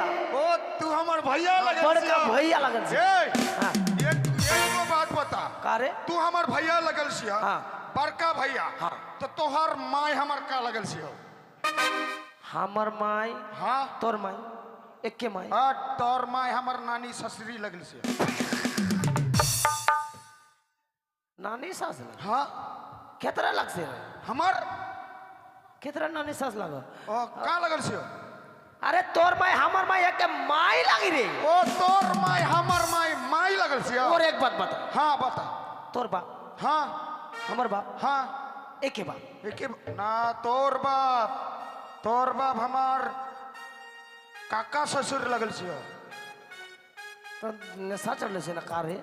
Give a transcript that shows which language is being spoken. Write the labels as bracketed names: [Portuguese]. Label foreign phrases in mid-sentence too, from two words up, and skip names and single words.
[Maithili] ओ तू हमर भैया लगल बड़का छी भैया लगल छी हाँ एक बात बता का रे तू हमर भैया लगल छी हाँ। बड़का भैया हाँ। तो तोहर माय हमर का लगल छी हमर माई हाँ तोर माई एक के माई तोर माय हमर नानी ससुरी लगल छी नानी सास लग हाँ केतरा लग से हमर केतरा नानी सास लग ओ का लगल छी अरे तोर माई हमर माई एक के माई लगी रे ओ तोर माय हमर माय लगल छी और एक बात बता हाँ बता तोर बाप हाँ हमर बाप हाँ एक के बाप एके ना तोर बाप हमार काका ससुर लगल छी तो नशा चल से ना का रे